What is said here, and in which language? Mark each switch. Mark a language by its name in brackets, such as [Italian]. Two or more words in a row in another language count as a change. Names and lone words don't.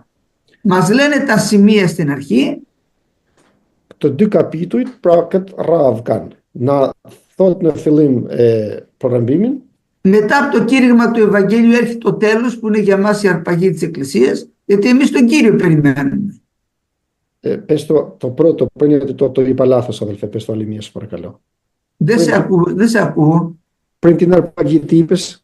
[Greek] Μας λένε τα σημεία στην αρχή. [Albanian] Këto dy kapitujt pra këtë radhë kanë. Na thot në fillim për rrëmbimin. [Greek] Μετά από το κήρυγμα του Ευαγγέλιου έρχεται το τέλος που είναι για μας η αρπαγή της Εκκλησίας, γιατί εμείς τον Κύριο περιμένουμε. Πες το πρώτο, πριν γιατί το είπα λάθος αδελφέ, πες το άλλη μία σου παρακαλώ. Δεν σε ακούω. Πριν την αρπαγή τι είπες?